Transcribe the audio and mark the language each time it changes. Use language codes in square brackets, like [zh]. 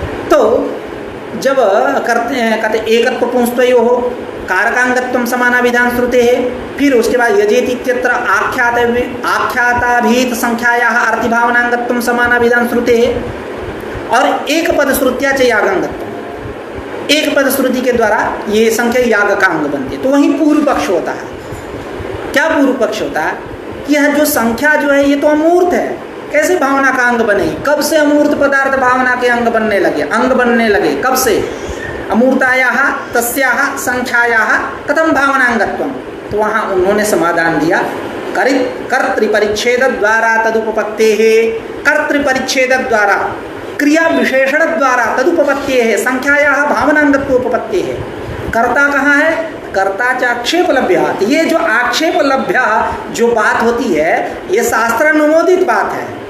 [hi] तो जब कहते [sa] एकत्व पुंस्तयोः कारकांगत्वं समानाभिधान श्रुते [hi] है, फिर उसके बाद [sa] यजेति इत्यत्र आख्याताभीत संख्यायाः अर्थिभावनांगत्वं समानाभिधान श्रुते [hi] है, और [sa] एक पद श्रुत्या च यागांगत्वं, [hi] एक पद श्रुति के द्वारा ये संख्या याग का अंग बनती है। तो वहीं पूर्व पक्ष होता है। क्या पूर्व पक्ष होता है कि यह जो संख्या जो है ये तो अमूर्त है, कैसे भावना का अंग बनेगी? कब से अमूर्त पदार्थ भावना के अंग बनने लगे? कब से? [sa] अमूर्तायाः तस्याः संख्यायाः कथम भावनांगत्वम। तो वहाँ उन्होंने समाधान दिया, कर्तृपरिच्छेद द्वारा तदुपपत्तेः, कर्तृपरिच्छेद द्वारा क्रिया विशेषण द्वारा तदुपपत्तेः संख्यायाः भावनांगत्वोपपत्तेः। [hi] कर्ता कहाँ है? [sa] कर्ता च आक्षेप लभ्य। [hi] ये जो आक्षेप लभ्य जो बात होती है ये शास्त्रानुमोदित बात है।